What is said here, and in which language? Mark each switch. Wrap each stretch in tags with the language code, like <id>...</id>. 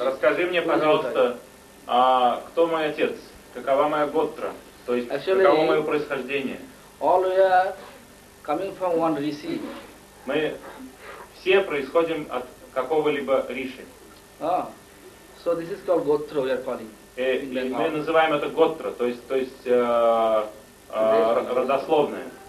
<ru>Расскажи мне, пожалуйста, кто мой отец? Какова моя готра? То есть,</ru> <en>Actually,</en> <ru>каково мое происхождение?</ru> <en>All we are coming from one риши.</en> <ru>Мы все происходим от какого-либо риши.</ru> <en>So this is called готра, we are calling.</en> <ru>Мы называем это готра, то есть родословное.</ru>